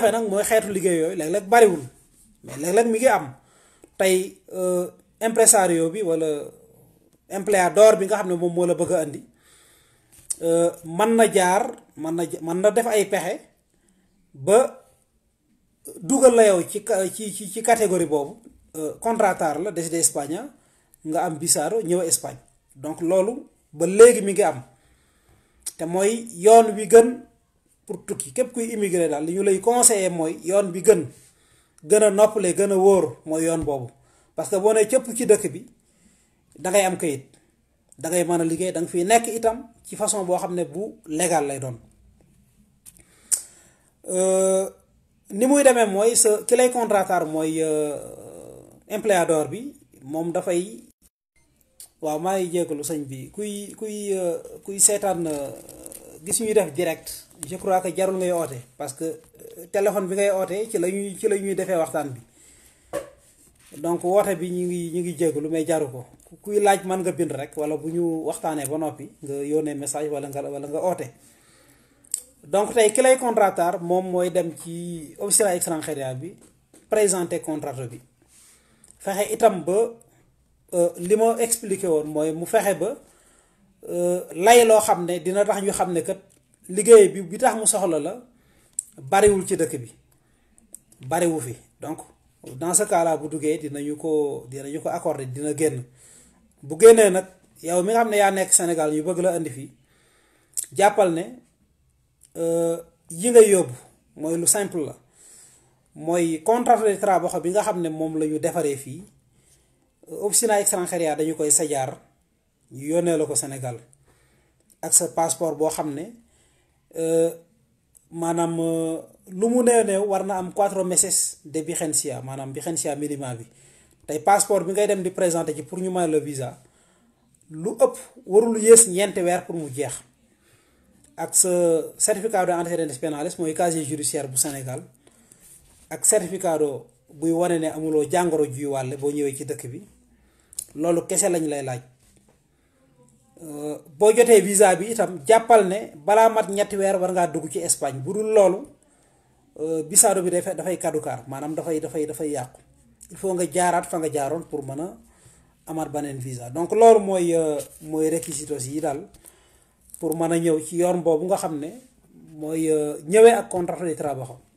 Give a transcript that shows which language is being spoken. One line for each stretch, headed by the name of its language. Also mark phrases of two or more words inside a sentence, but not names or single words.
Wolof: jafe nag mooy xeetu liggéey yooyu léeg-léeg bariwul mais léeg-léeg mi ngi am tey impresario bi wala empleador bi nga xam ne moom moo la bëgg a andi mën na def ay pexe ba dugal la yow ci catégorie boobu contratar la
Spanish: desde Espagne
Wolof: nga am visado ñëw Espagne donc loolu ba léegi mi ngi am te mooy yoon wi gën pour tukki képp kuy immigré daal li ñu lay conseiller mooy yoon bi gën a noppale gën a wóor mooy yoon boobu parce que boo nee cëpp ci dëkk bi dangay am kayit dangay mën a liggéey danga fiy nekk itam ci façon boo xam ne bu légal lay doon ni muy demee mooy ki lay contratar mooy employeur bi moom dafay waaw maa ngi jégalu sëñ bi kuy seetaan gis ñuy def
French: direct je crois que
Wolof: jarul ngay oote parce que téléphone bi ngay oote ci la ñuy defee waxtaan bi donc woote bi ñu ngi jégalu mais jaru ko kuy laaj mën nga bind rek wala bu ñu waxtaanee ba noppi nga yónnee message wala nga oote. donc tey ki lay contracteur moom mooy dem ci
Spanish: officine extranjería
Wolof: bi
French: présenter contrat
Wolof: bi fexe itam ba li ma expliqué woon mooy mu fexe ba lay loo xam ne dina tax ñu xam ne kat liggéey bi tax mu soxla la bariwul ci dëkk bi bariwu fi donc
French: dans ce cas là
Wolof: bu duggee dinañu ko accorder dina génn bu génnee nag yow mi nga xam ne yaa nekk Sénégal ñu bëgg la indi fii jàppal ne yi ngay yóbbu mooy lu simple la mooy
French: contrat de travail
Wolof: bi nga xam ne moom la ñu defaree fii
Spanish: officina extranjería
Wolof: dañu koy sajaar ñu yónnee la ko Sénégal ak sa passeport boo xam ne maanaam lu mu néew war na am 4
Spanish: meses de vigencia
Wolof: maanaam
Spanish: vigencia minima
Wolof: bi tey passeport bi ngay dem di présenter ci pour ñu may
French: le visa
Wolof: lu ëpp warul yées ñeenti weer pour mu jeex ak sa
Spanish: certificat de antecedentes penales
Wolof: mooy
French: casier judiciaire
Wolof: bu Sénégal ak certificat buy wane ne amuloo jàngoro juy wàlle boo ñëwee ci dëkk bi loolu kese lañ lay laaj boo jotee visa bi itam jàppal ne balaa mat ñetti weer war ngaa dugg ci Espagne bu dul loolu visado bi dafay caducar maanaam dafay yàqu
French: il faut
Wolof: nga jaaraat fa nga jaaroon pour mën a amaat beneen visa donc loolu mooy réquisitos yi daal pour mën a ñëw ci yoon boobu nga xam ne mooy ñëwee ak
French: contrat de travail